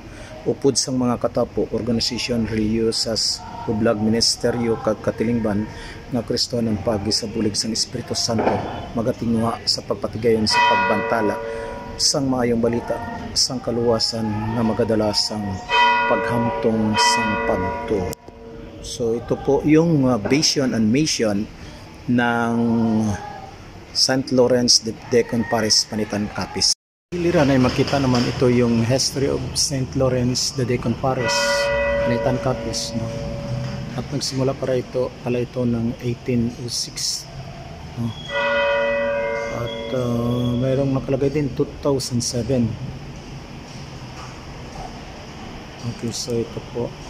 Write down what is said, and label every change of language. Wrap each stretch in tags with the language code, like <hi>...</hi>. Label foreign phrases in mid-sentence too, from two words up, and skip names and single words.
<hil>Upod sang mga katapo, organisasyon, religiosas, ublag, ministeryo kag katilingban nga Kristohanon pagi sa bulig sang Espiritu Santo, magatinguha sa pagpatigayon sa pagbantala sang maayong balita sang kaluwasan nga magadala sang paghamtong sang pagtuo.</hil> <tl>So ito po yung</tl> <en>vision and mission</en> <tl>ng St. Lawrence the Deacon Parish, Panitan, Capiz. Giliran ay makita naman ito yung</tl> <en>history of</en> <tl>St. Lawrence the Deacon Parish, Panitan, Capiz, no? At nagsimula pala ito ng 1806, no? At mayroong nakalagay din 2007. Okay, so ito po.</tl>